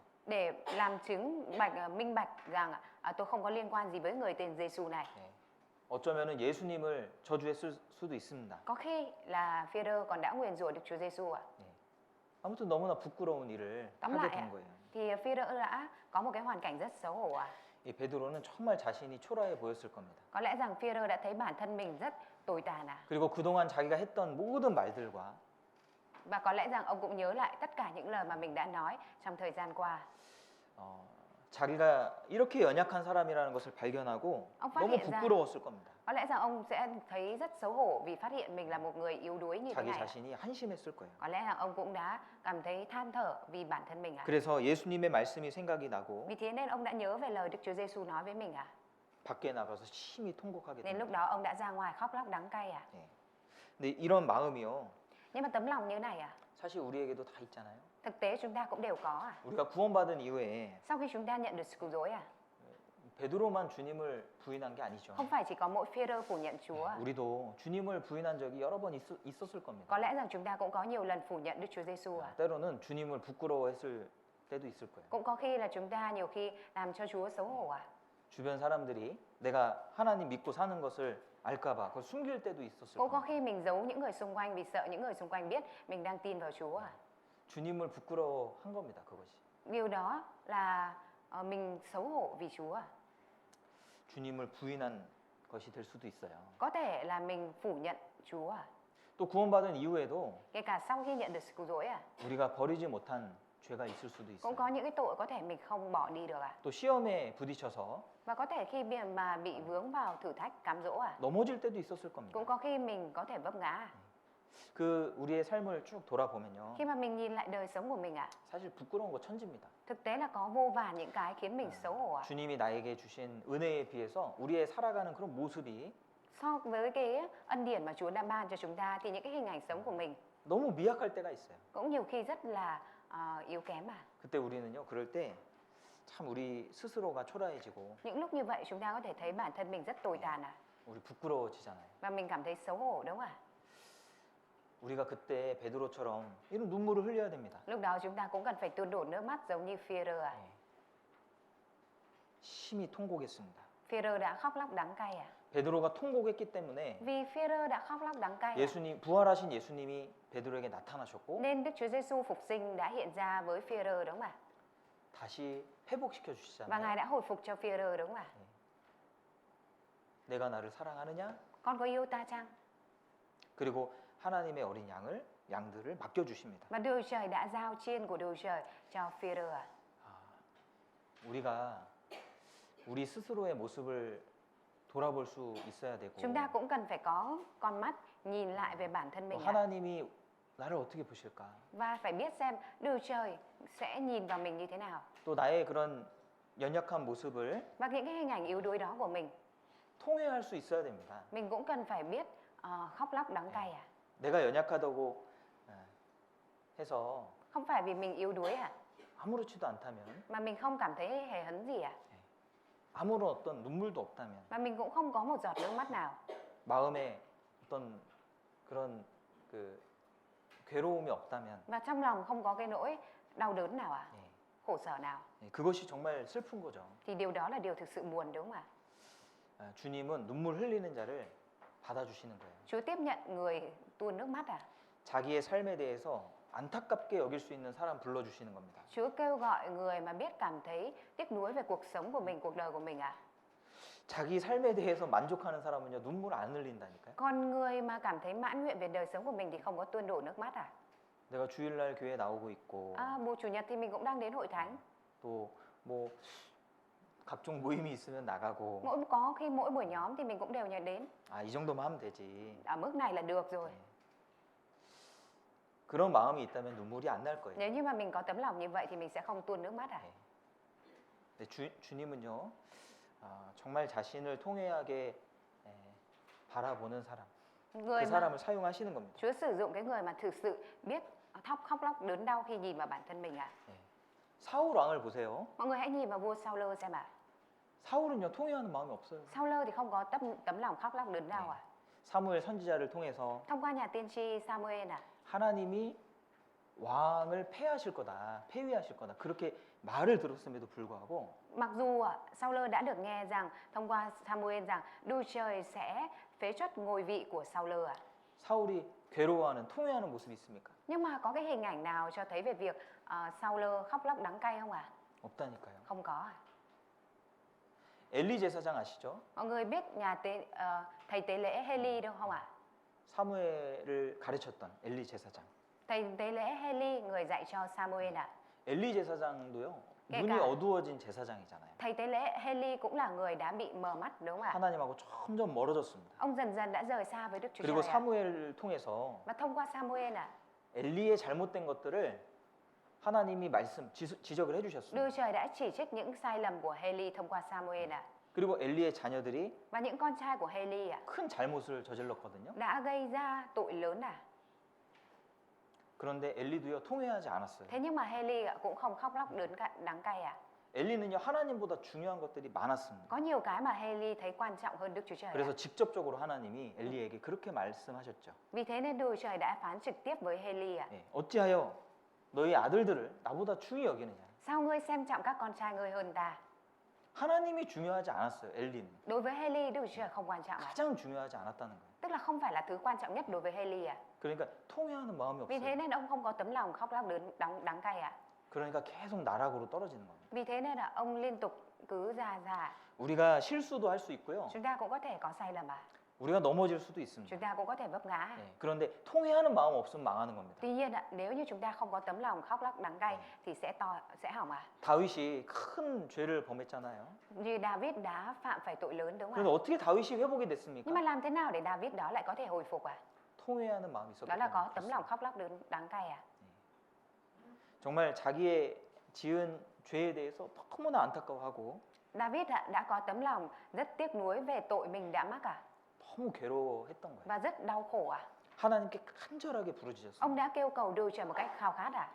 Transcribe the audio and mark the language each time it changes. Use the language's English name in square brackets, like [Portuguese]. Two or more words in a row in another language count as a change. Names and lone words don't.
[Vietnamese] Để làm chứng minh bạch rằng tôi không có liên quan gì với người tên Giêsu này. [Korean] 어쩌면은 예수님을 저주했을 수도 있습니다. [Vietnamese] Có khi là Phi-rơ còn đã nguyền rủa Đức Chúa Giêsu à? [Korean] 아무튼 너무나 부끄러운 일을 [Vietnamese] Tóm [Korean] 하게 [Vietnamese] lại [Korean] 된 [Vietnamese] à, [Korean] 거예요. [Vietnamese] thì Phi-rơ đã có một cái hoàn cảnh rất xấu hổ à? [Korean] 이 베드로는 정말 자신이 초라해 보였을 겁니다. [Vietnamese] Có lẽ rằng Phi-rơ đã thấy bản thân mình rất tồi tàn à? [Korean] 그리고 그동안 자기가 했던 모든 말들과 [Vietnamese] Và có lẽ rằng ông cũng nhớ lại tất cả những lời mà mình đã nói trong thời gian qua. [Korean] 자기가 이렇게 연약한 사람이라는 것을 발견하고 [Vietnamese] ông phát [Korean] 너무 [Vietnamese] hiện ra [Korean] 부끄러웠을 겁니다. [Vietnamese] có lẽ rằng ông sẽ thấy rất xấu hổ vì phát hiện mình là một người yếu đuối như thế [Korean] 자기 [Vietnamese] này. [Korean] 자신이 한심했을 거예요. [Vietnamese] Có lẽ rằng ông cũng đã cảm thấy than thở vì bản thân mình. [Korean] 그래서 예수님의 말씀이 생각이 나고 [Vietnamese] Vì thế nên ông đã nhớ về lời Đức Chúa Giêsu nói với mình. [Korean] 밖에 나가서 심히 통곡하게 [Vietnamese] Nên lúc [Korean] 됩니다. [Vietnamese] đó ông đã ra ngoài khóc lóc đắng cay. [Korean] 근데 이런 마음이요. [Vietnamese] Nhưng mà tấm lòng như này [Korean] 사실 우리에게도 다 있잖아요. [Vietnamese] thực tế chúng ta cũng đều có. [Korean] 우리가 구원받은 이후에 [Vietnamese] Sau khi chúng ta nhận được sự cứu rỗi [Korean] 베드로만 주님을 부인한 게 아니죠. [Vietnamese] không phải chỉ có mỗi Phi-rơ phủ nhận Chúa. [Korean] 우리도 주님을 부인한 적이 여러 번 있었을 겁니다. [Vietnamese] Có lẽ rằng chúng ta cũng có nhiều lần phủ nhận Đức Chúa Giêsu. [Korean] 때로는 주님을 부끄러워했을 때도 있을 거예요. [Vietnamese] Cũng có khi là chúng ta nhiều khi làm cho Chúa xấu hổ. [Korean] 주변 사람들이 내가 하나님 믿고 사는 것을 알까봐 그걸 숨길 때도 있었을 [Vietnamese] Cũng có [Korean] 겁니다. [Vietnamese] khi mình giấu những người xung quanh vì sợ những người xung quanh biết mình đang tin vào Chúa. [Korean] 주님을 부끄러워한 겁니다. 그것이. [Vietnamese] Điều đó là mình xấu hổ vì Chúa. [Korean] 주님을 부인한 것이 될 수도 있어요. [Vietnamese] Có thể là mình phủ nhận Chúa. [Korean] 또 구원받은 이후에도 [Vietnamese] Kể cả sau khi nhận được sự cứu rỗi [Korean] 우리가 버리지 못한 죄가 있을 수도 [Vietnamese] cũng [Korean] 있어요. [Vietnamese] có những cái tội có thể mình không bỏ đi được. [Korean] 또 시험에 부딪혀서 [Vietnamese] Và có thể khi mà bị vướng vào thử thách cám dỗ [Korean] 넘어질 때도 있었을 겁니다. [Vietnamese] cũng có khi mình có thể vấp ngã. [Korean] 그 우리의 삶을 쭉 돌아보면요. [Vietnamese] Khi mà mình nhìn lại đời sống của mình [Korean] 사실 부끄러운 거 천지입니다. [Vietnamese] thực tế là có vô vàn những cái khiến mình xấu hổ. [Korean] 주님이 나에게 주신 은혜에 비해서 우리의 살아가는 그런 모습이 [Vietnamese] So với cái ân điển mà Chúa đã ban cho chúng ta thì những cái hình ảnh sống của mình [Korean] 너무 미약할 때가 있어요. [Vietnamese] cũng nhiều khi rất là yếu kém [Korean] 그때 우리는요. 그럴 때 참 우리 스스로가 초라해지고 [Vietnamese] Những lúc như vậy chúng ta có thể thấy bản thân mình rất tồi tàn [Korean] 우리 부끄러워지잖아요. [Vietnamese] và mình cảm thấy xấu hổ đúng không ạ? [Korean] 우리가 그때 베드로처럼 이런 눈물을 흘려야 됩니다. [Vietnamese] Lúc đó chúng ta cũng cần phải tuôn đổ nước mắt giống như Phi-rơ [Korean] 심히 통곡했습니다. [Vietnamese] Phi-rơ đã khóc lóc đắng cay [Korean] 베드로가 통곡했기 때문에 [Vietnamese] Vì Phi-rơ đã khóc lóc đắng cay [Korean] 예수님 부활하신 예수님이 베드로에게 나타나셨고 [Vietnamese] nên Đức Chúa Giêsu phục sinh đã hiện ra với Phi-rơ đúng không ạ? [Korean] 다시 회복시켜 [Vietnamese] Và [Korean] 주시잖아요. [Vietnamese] Ngài đã hồi phục cho Phi-rơ đúng không ạ? [Korean] 내가 나를 사랑하느냐? [Vietnamese] Con có yêu ta chăng? [Korean] 그리고 하나님의 어린 양들을 맡겨 주십니다. [Vietnamese] Và Đức Trời đã giao chiên của Đức Trời cho Phi-rơ [Korean] 우리가 우리 스스로의 모습을 돌아볼 수 있어야 되고 [Vietnamese] Chúng ta cũng cần phải có con mắt nhìn lại về bản thân mình [Korean] 하나님이 나를 어떻게 보실까? [Vietnamese] và phải biết xem Đức Trời sẽ nhìn vào mình như thế nào. [Korean] 또 나의 그런 연약한 모습을 [Vietnamese] Và những cái hình ảnh yếu đuối đó của mình [Korean] 통회할 수 있어야 됩니다. [Vietnamese] mình cũng cần phải biết khóc lóc đắng cay [Korean] 내가 연약하다고 해서 [Vietnamese] Không phải vì mình yếu đuối à? [Korean] 아무렇지도 않다면, [Vietnamese] Mà mình không cảm thấy hề hấn gì à? [Korean] 아무런 어떤 눈물도 없다면, [Vietnamese] Mà mình cũng không có một giọt nước mắt nào. [Korean] 마음에 어떤 그런 그 괴로움이 없다면, [Vietnamese] Và trong lòng không có cái nỗi đau đớn nào à? [Korean] 예, [Vietnamese] Khổ sở nào? [Korean] 그것이 정말 슬픈 거죠. [Vietnamese] Thì điều đó là điều thực sự buồn đúng không ạ? [Korean] 주님은 눈물 흘리는 자를 받아주시는 거예요. [Vietnamese] Chúa tiếp nhận người tuôn nước mắt à? [Korean] 자기의 삶에 대해서 안타깝게 여길 수 있는 사람 불러주시는 겁니다. [Vietnamese] Chúa kêu gọi người mà biết cảm thấy tiếc nuối về cuộc sống của mình, cuộc đời của mình à? [Korean] 자기 삶에 대해서 만족하는 사람은요, 눈물 안 흘린다니까요. [Vietnamese] Còn người mà cảm thấy mãn nguyện về đời sống của mình thì không có tuôn đổ nước mắt à? [Korean] 내가 주일날 교회 나오고 있고, [Vietnamese] Mùa chủ nhật thì mình cũng đang đến hội thánh. [Korean] 또 뭐 각종 모임이 있으면 나가고, [Vietnamese] Có khi mỗi buổi nhóm thì mình cũng đều nhớ đến. [Korean] 이 정도만 하면 되지. [Vietnamese] Ở mức này là được rồi. [Korean] 그런 마음이 있다면 눈물이 안 날 거예요. [Vietnamese] Nếu như mà mình có tấm lòng như vậy thì mình sẽ không tuôn nước mắt à? [Korean] 근데 주님은요, 정말 자신을 통회하게 바라보는 사람, [Vietnamese] Người [Korean] 그 [Vietnamese] mà [Korean] 사람을 사용하시는 겁니다. [Vietnamese] Chúa sử dụng cái người mà thực sự biết khóc lóc đớn đau khi nhìn vào bản thân mình à? [Korean] 사울 왕을 보세요. [Vietnamese] Mọi người hãy nhìn vào vua Saul xem ạ. [Korean] 사울은요, 통회하는 마음이 없어요. [Vietnamese] Saul thì không có tấm lòng khóc lóc đớn đau à? [Korean] 사무엘 선지자를 통해서 [Vietnamese] Thông qua nhà tiên tri Samuel à? [Korean] 하나님이 왕을 폐하실 거다, 폐위하실 거다, 그렇게 말을 들었음에도 불구하고 [Vietnamese] Mặc dù Saul đã được nghe rằng thông qua Samuel rằng Đức Trời sẽ phế truất ngôi vị của Saul à? [Korean] 사울이 괴로워하는, 통회하는 모습이 있습니까? [Vietnamese] Nhưng mà có cái hình ảnh nào cho thấy về việc Saul khóc lóc đắng cay không ạ? [Korean] 없다니까요. [Vietnamese] Không có à? [Korean] 엘리 제사장 아시죠? [Vietnamese] Mọi người biết thầy tế lễ Heli đâu không ạ? [Korean] 사무엘을 가르쳤던 엘리 제사장. [Vietnamese] Thầy tế lễ Heli người dạy cho Samuel ạ. [Korean] 엘리 제사장도요, 그러니까- 눈이 어두워진 제사장이잖아요. [Vietnamese] Thầy tế lễ Heli cũng là người đã bị mờ mắt đúng không ạ? [Korean] 하나님하고 점점 멀어졌습니다. [Vietnamese] Ông dần dần đã rời xa với Đức Chúa [Korean] 그리고 [Vietnamese] Trời ạ. [Korean] 사무엘을 통해서 [Vietnamese] Và thông qua Samuel ạ, [Korean] 엘리의 잘못된 것들을 하나님이 지적을 [Vietnamese] Đức [Korean] 해주셨습니다. [Vietnamese] Trời đã chỉ trích những sai lầm của Heli thông qua Samuel ạ. [Korean] 그리고 엘리의 자녀들이 [Vietnamese] Và những con trai của Heli ạ [Korean] 큰 잘못을 저질렀거든요. [Vietnamese] đã gây ra tội lớn à. [Korean] 그런데 엘리도요, 통회하지 않았어요. [Vietnamese] Thế nhưng mà Heli ạ cũng không khóc lóc đắng cay à. [Korean] 엘리는요, 하나님보다 중요한 것들이 많았습니다. [Vietnamese] Có nhiều cái mà Heli thấy quan trọng hơn Đức Chúa Trời [Korean] 그래서 [Vietnamese] ạ. [Korean] 직접적으로 하나님이 엘리에게 그렇게 말씀하셨죠. [Vietnamese] Vì thế nên Đức Trời đã phán trực tiếp với Heli ạ. [Korean] 어찌하여 너희 아들들을 나보다 중히 여기느냐. [Vietnamese] Sao ngươi xem trọng các con trai ngươi hơn ta? [Korean] 하나님이 중요하지 않았어요, 엘리는. [Vietnamese] Đối với Heli, Đức Chúa Trời không quan trọng ạ. [Korean] 가장 중요하지 않았다는 거예요. [Vietnamese] Tức là không phải là thứ quan trọng nhất đối với Heli ạ. [Korean] 그러니까 통회하는 마음이 [Vietnamese] Vì thế [Korean] 없어요. [Vietnamese] nên ông không có tấm lòng khóc lóc đắng cay ạ. [Korean] 그러니까 계속 나락으로 떨어지는 겁니다. [Vietnamese] Vì thế nên là ông liên tục cứ già. [Korean] 우리가 실수도 할 수 있고요. [Vietnamese] Chúng ta cũng có thể có sai lầm à? [Korean] 우리가 넘어질 수도 있습니다. [Vietnamese] Chúng ta cũng có thể vấp ngã. [Korean] 그런데 통회하는 마음 없으면 망하는 겁니다. [Vietnamese] Tuy nhiên ạ, nếu như chúng ta không có tấm lòng khóc lóc đắng cay thì sẽ hỏng à? [Korean] 다윗이 큰 죄를 범했잖아요. [Vietnamese] Như David đã phạm phải tội lớn đúng không [Korean] 그런데 [Vietnamese] ạ? [Korean] 어떻게 다윗이 회복이 됐습니까? [Vietnamese] Nhưng mà làm thế nào để David đó lại có thể hồi phục à? [Korean] 통회하는 마음이 있었기 [Vietnamese] Đó là có [Korean] 때문에 [Vietnamese] tấm lòng khóc lóc đắng cay à? [Korean] 정말 자기의 지은 죄에 대해서 너무나 안타까워하고 [Vietnamese] David ạ, đã có tấm lòng rất tiếc nuối về tội mình đã mắc à? [Korean] 너무 괴로워했던 거예요. [Vietnamese] Và rất đau khổ à? [Korean] 하나님께 간절하게 부르짖었어요. [Vietnamese] Ông đã kêu cầu Đức Trời một cách khao khát à?